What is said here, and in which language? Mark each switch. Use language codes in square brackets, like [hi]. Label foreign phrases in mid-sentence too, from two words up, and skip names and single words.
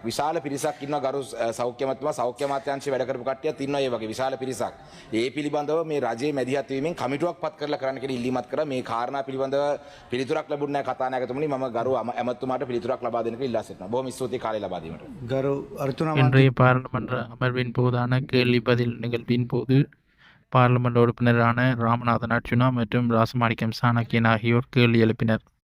[si] විශාල පිරිසක් ඉන්නවා ගරු සෞඛ්‍ය අමාත්‍යතුමා සෞඛ්‍ය අමාත්‍යාංශයේ වැඩ කරපු කට්ටියත් ඉන්නවා ඒ වගේ විශාල පිරිසක්. ඒ පිළිබඳව මේ රජයේ මැදිහත් වීමෙන් කමිටුවක් පත් කරලා කරන්න කියලා ඉල්ලීමක් කරා. මේ කාරණා පිළිබඳව පිළිතුරක් ලැබුණ නැහැ කතානායකතුමනි. මම ගරු ඇමතුමාට පිළිතුරක් ලබා දෙන්න කියලා ඉල්ලා සිටිනවා. බොහොම ස්තුතියි කාලය ලබා දීමට. ගරු අර්චුනා [ta] இன்றைய பாராளுமன்ற அமர்வின் போதான கேள்வி பதில் நிகழ்வின் போது பார்லிமெண்ட் உறுப்பினரான ராமநாதன் அர்ச்சுனா மற்றும் ராசமாணிக்கம் சாணக்கியன் ஆகியோர் கேள்வி எழுப்பினர்.